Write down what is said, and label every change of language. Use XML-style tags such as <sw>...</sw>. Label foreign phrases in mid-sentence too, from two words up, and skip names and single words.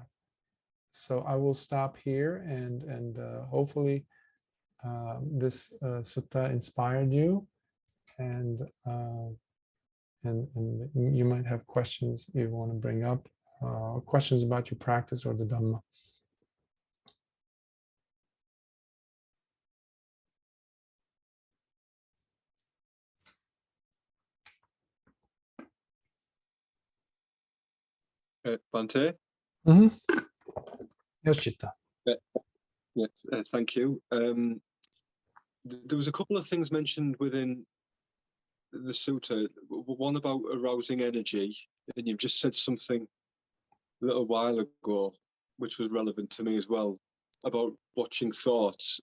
<en>So I will stop here, and hopefully this sutta inspired you, and you might have questions you want to bring up, questions about your practice or the Dhamma. Bhante? Mm-hmm. Yes, Chitta. Yes, thank you. There was a couple of things mentioned within the sutta. One about arousing energy, and you've just said something a little while ago, which was relevant to me as well, about watching thoughts.</en>